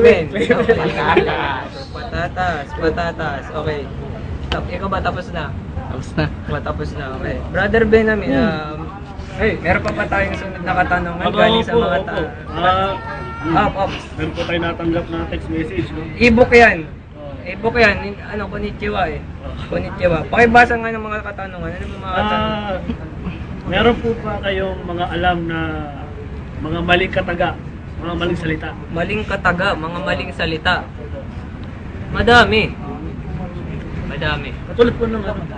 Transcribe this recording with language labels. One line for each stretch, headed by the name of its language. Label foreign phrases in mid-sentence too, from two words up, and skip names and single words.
Filipino: Patatas. Okay. Ikaw ba, tapos na? Tapos na, okay. Brother Benamin, meron pa tayong sunod na katanungan galing sa mga Meron po tayo natanggap na
English: text message.
Filipino: No? E-book yan.
Japanese: Konnichiwa eh. Konnichiwa.
Filipino: Pakibasa nga ng mga katanungan. Ano ba mga katanungan? Meron po ba kayong mga alam na mga maling kataga, mga maling salita? Maling kataga, mga maling salita. Madami. Madami. Katulad po ng ano.